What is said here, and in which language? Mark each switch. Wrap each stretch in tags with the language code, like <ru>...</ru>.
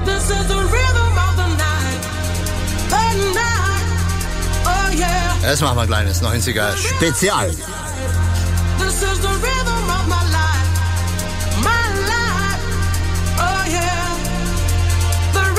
<en>This is the rhythm of the night. The night. Oh yeah.</en> <de>Jetzt machen wir ein kleines 90er Spezial.</de> <en>This is the rhythm of my life. My life. Oh yeah.</en>